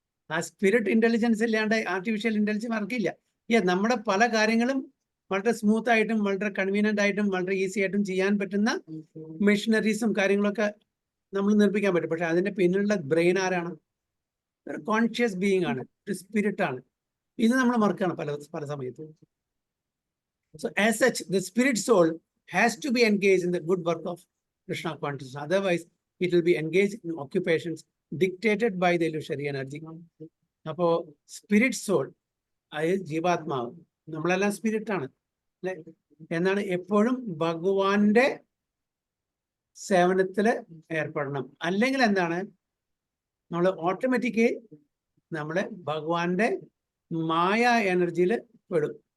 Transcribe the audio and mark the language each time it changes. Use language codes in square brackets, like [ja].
[ml] ആ spirit intelligence ഇല്ലാണ്ട് artificial intelligence വർക്കില്ല. നമ്മുടെ പല കാര്യങ്ങളും വളരെ സ്മൂത്ത് ആയിട്ടും വളരെ കൺവീനിയന്റ് ആയിട്ടും വളരെ ഈസി ആയിട്ടും ചെയ്യാൻ പറ്റുന്ന മെഷീനറീസും കാര്യങ്ങളൊക്കെ നമ്മൾ നിർമ്മിക്കാൻ പറ്റും. പക്ഷെ അതിന്റെ പിന്നിലുള്ള ബ്രെയിൻ ആരാണ്? ഒരു കോൺഷ്യസ് ബീയിങ് ആണ്, ഒരു സ്പിരിറ്റ് ആണ്. ഇത് നമ്മൾ മറക്കുകയാണ് പല സമയത്തും. [en] So as such, the spirit soul has to be engaged in the good work of Krishna consciousness. Otherwise, it will be engaged in occupations dictated by the illusory energy. [ml] അപ്പോ spirit soul, അതായത് ജീവാത്മാവ്, നമ്മളെല്ലാം spirit ആണ് അല്ലെ? എന്നാണ് എപ്പോഴും ഭഗവാന്റെ സേവനത്തില് ഏർപ്പെടണം. അല്ലെങ്കിൽ എന്താണ്, നമ്മൾ ഓട്ടോമാറ്റിക് നമ്മള് ഭഗവാന്റെ മായ എനർജിയിൽ പെടും.